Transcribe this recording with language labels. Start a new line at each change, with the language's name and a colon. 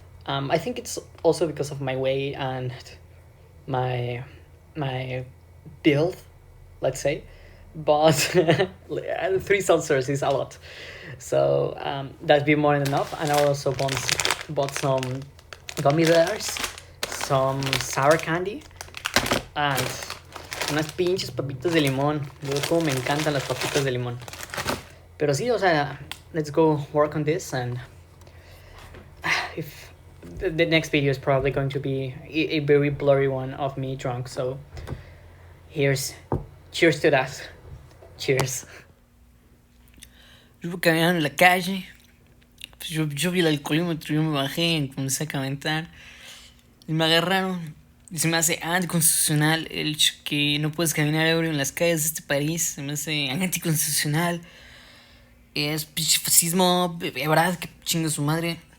English: I think it's also because of my weight and my my build, let's say. But 3 seltzers is a lot, so that'd be more than enough. And I also bought some gummy bears, some sour candy, and
Spanish: unas pinches papitas de limón. Luego, como me encantan las papitas de limón. Pero sí, o sea,
English: let's go work on this. And if the next video is probably going to be a very blurry one of me drunk, so cheers to that. Cheers.
Spanish: Yo iba caminando en la calle, pues yo vi el alcoholímetro, yo me bajé y comencé a comentar. Y me agarraron. Y se me hace anticonstitucional el hecho que no puedes caminar ebrio en las calles de este país. Se me hace anticonstitucional. Es pinche fascismo, verdad, que chinga su madre.